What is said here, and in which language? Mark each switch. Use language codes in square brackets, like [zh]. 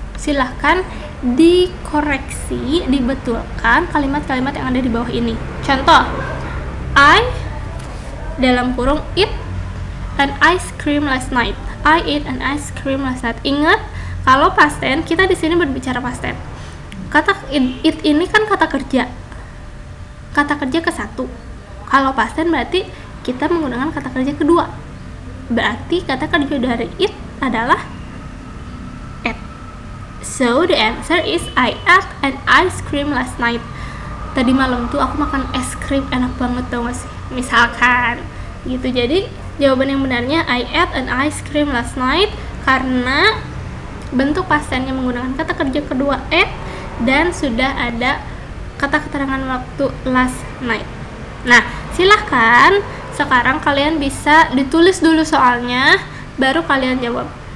[id] Silahkan dikoreksi, dibetulkan kalimat-kalimat yang ada di bawah ini. [en] Contoh, I [id] dalam kurung [en] eat an ice cream last night. I ate an ice cream last night. [id] Ingat, kalau past tense kita di sini berbicara past tense. Kata it ini kan kata kerja. Kata kerja ke satu. Kalau past tense berarti kita menggunakan kata kerja kedua. Berarti kata kerja dari it adalah ate. [en] So the answer is I ate an ice cream last night. [id] Tadi malam tuh aku makan es krim enak banget, tau gak sih? Misalkan gitu. Jadi jawaban yang benarnya [en] I ate an ice cream last night, [id] karena bentuk past tense-nya menggunakan kata kerja kedua ate dan sudah ada kata keterangan waktu last night. Nah, silahkan sekarang kalian bisa ditulis dulu soalnya, baru kalian jawab.